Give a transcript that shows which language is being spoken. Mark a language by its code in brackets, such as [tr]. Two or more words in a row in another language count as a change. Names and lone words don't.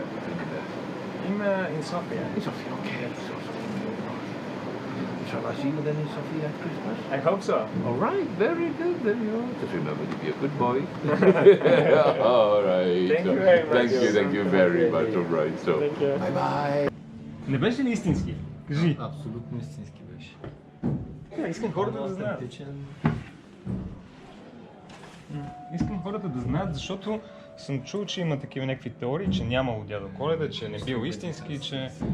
[en] In Sofia. In Sofia. Okay. So. Shall I see you then in Sofia at Christmas? I hope so. All right. Very good. Then you just remember to be a good boy. All right. Thank you very much. Thank you very much. All right. So. Thank you. Bye. [bg] Не беше ли истински? Кажи. Абсолютно истински беше. Искам хората да знаят. Автентичен. Искам хората да знаят, защото съм чул, че има такива някакви теории, че нямало дядо Коледа, че не бил истински, че...